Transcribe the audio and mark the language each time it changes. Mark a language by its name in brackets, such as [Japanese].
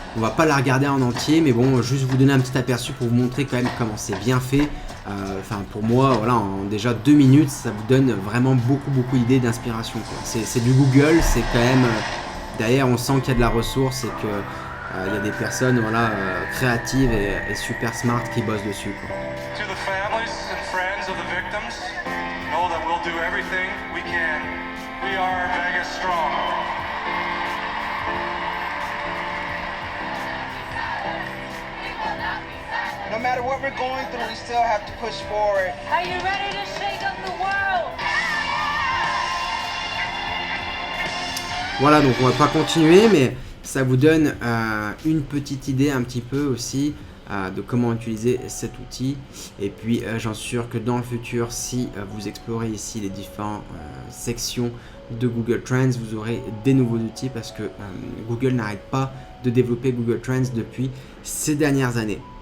[French] On va pas la regarder en entier, mais bon, juste vous donner un petit aperçu pour vous montrer quand même comment c'est bien fait. Pour moi, voilà, en déjà 2 minutes, ça vous donne vraiment beaucoup d'idées d'inspiration. C'est du Google, c'est quand même derrière, on sent qu'il y a de la ressource et que il y a des personnes voilà, créatives et super smart qui bossent dessus. Quoi. [English] To the families and friends of the victims, know that we'll do everything we can. We are Vegas strong. No matter what we're going through, we still have to push forward. Are you ready to shake up the world? [French] Voilà, donc on va pas continuer, mais ça vous donne une petite idée un petit peu aussi de comment utiliser cet outil. Et puis j'en suis sûr que dans le futur, si vous explorez ici les différentes sections de Google Trends, vous aurez des nouveaux outils parce que Google n'arrête pas de développer Google Trends depuis ces dernières années.